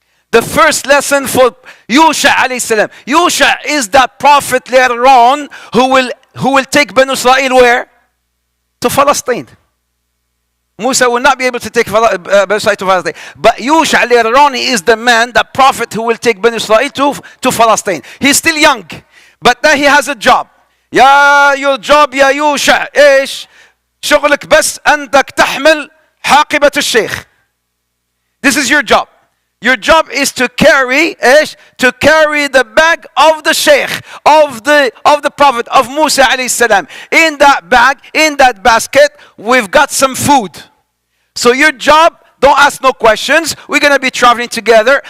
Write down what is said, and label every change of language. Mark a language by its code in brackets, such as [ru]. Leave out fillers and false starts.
[en] The first lesson for Yusha alayhi salam. Yusha is that prophet later on who will take Banu Israel where? To Palestine. Musa will not be able to take Banu Israel to Palestine. But Yusha later on is the man, the prophet who will take Banu Israel to Palestine. He's still young, but now he has a job. your job [ar] يا يوشع ايش؟ شغلك بس انك تحمل حاقبة الشيخ. [en] This is your job. Your job is to carry [ar] ايش؟ [en] To carry the bag of the sheikh, of the prophet, of Musa alayhi salam. In that bag, in that basket, we've got some food. So your job, don't ask no questions. We're going to be traveling together.